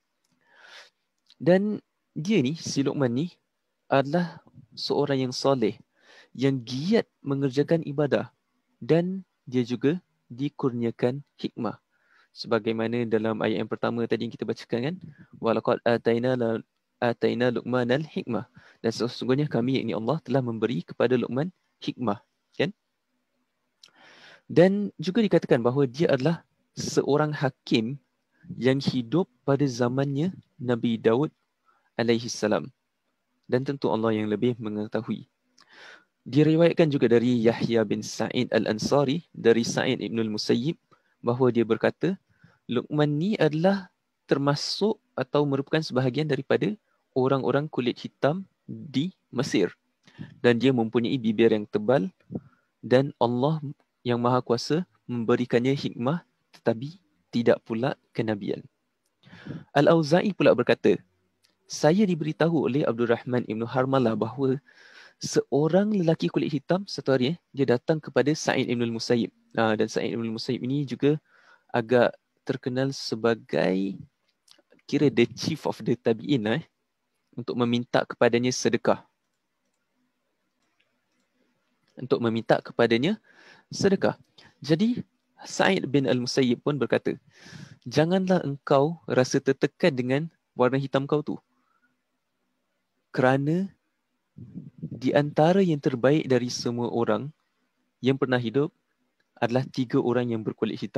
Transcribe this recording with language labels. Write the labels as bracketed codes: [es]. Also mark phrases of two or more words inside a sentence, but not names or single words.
[ms] Dan dia ni, si Luqman ni, adalah seorang yang soleh, yang giat mengerjakan ibadah, dan dia juga dikurniakan hikmah. Sebagaimana dalam ayat yang pertama tadi yang kita bacakan kan, [ar] ولقد آتينا لقمان الحكمة, [ms] dan sesungguhnya kami, yakni Allah, telah memberi kepada Luqman hikmah, kan? Dan juga dikatakan bahawa dia adalah seorang hakim yang hidup pada zamannya Nabi Daud [ar] عليه السلام, [ms] dan tentu Allah yang lebih mengetahui. Diriwayatkan juga dari Yahya bin Sa'id al-Ansari dari Sa'id ibn al-Musayyib bahawa dia berkata, Luqman ni adalah termasuk atau merupakan sebahagian daripada orang-orang kulit hitam di Mesir. Dan dia mempunyai bibir yang tebal dan Allah yang Maha Kuasa memberikannya hikmah tetapi tidak pula kenabian. Al-Auza'i pula berkata, saya diberitahu oleh Abdul Rahman Ibn Harmalah bahawa seorang lelaki kulit hitam satu hari dia datang kepada Sa'id Ibn al-Musayyib. Dan Sa'id Ibn al-Musayyib ini juga agak terkenal sebagai kira [en] the chief of the tabi'in [ms] untuk meminta kepadanya sedekah. Untuk meminta kepadanya sedekah. Jadi Sa'id bin al-Musayyib pun berkata, janganlah engkau rasa tertekan dengan warna hitam kau tu. Kerana di antara yang terbaik dari semua orang yang pernah hidup adalah 3 orang yang berkulit hitam.